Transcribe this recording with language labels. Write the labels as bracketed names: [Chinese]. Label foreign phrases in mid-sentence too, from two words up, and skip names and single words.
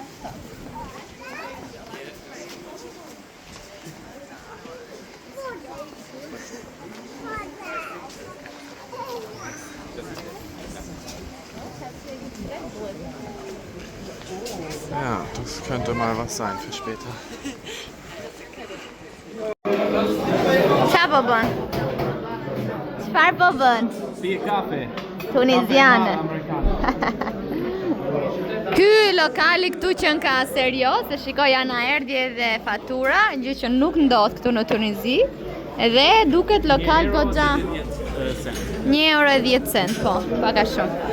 [German] Ja, das könnte mal was sein für später. [Albanian] Çfarë po bën? Çfarë po bën? Pije kafe. Tuniziane. Ky lokali këtu që ka serioz, se shikoj janë erdhje dhe fatura, gjë që nuk ndodh këtu në Tunizi, edhe duket lokal goxha 1 euro 10 cent, po, pak a shumë.